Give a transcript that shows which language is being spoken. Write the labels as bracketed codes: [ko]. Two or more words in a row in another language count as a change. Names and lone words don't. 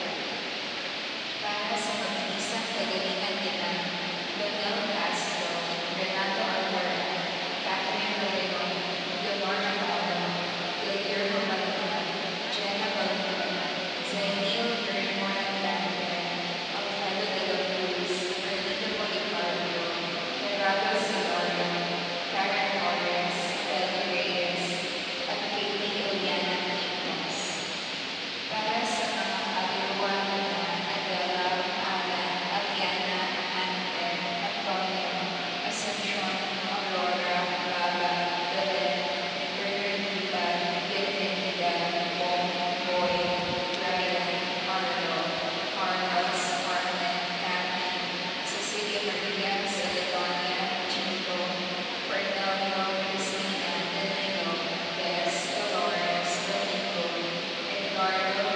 [tl] Para sa mag-iisang kagalingan nila, Daniel Castro, Renato Alvaro, Catherine Valero, Leonora Paolo, Guillermo Malona, Jenna Balona, Zainil Gernmore [en] and family, [tl] Alfredo de la Cruz, Erlinda Policarpio, Gerardo Silorio, Karen Torres, Ellie Reyes, at Katie Eliana Quitos. Para sa mga kaluluwa nila, Adela, Alan, Aliana, Ante, Antonio, Asuncion, Aurora, Baba, Belen, Bernardita, Bienvenida, Bong, Boy, Ryan, Arlo, Carlos, Marlon, Kathy, Cecilia Maria, Celedonia, Chico, Cornelio, Cristina, Danilo, Des, Dolores, Domingo, Edgardo,